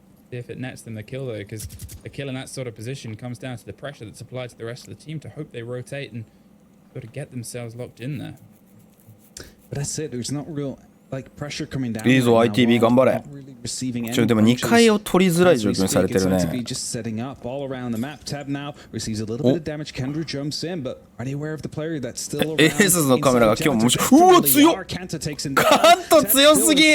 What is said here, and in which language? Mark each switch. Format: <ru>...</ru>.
<en>if it nets them the kill though, because a kill in that sort of position comes down to the pressure that's applied to the rest of the team to hope they rotate and sort of get themselves locked in there. But that's it. There's not real like pressure coming down.</en> <ja>いいぞ ITB 頑張れ。でも2回を取りづらい状況にされてるね。</ja> <en>just setting up all around the map tab now. Receives a little bit of damage. Kendra jumps in, but are they aware of the player that's still around?</en> <ja>エースのカメラが今日も面白い。うわ強っ。カント強すぎ。</ja>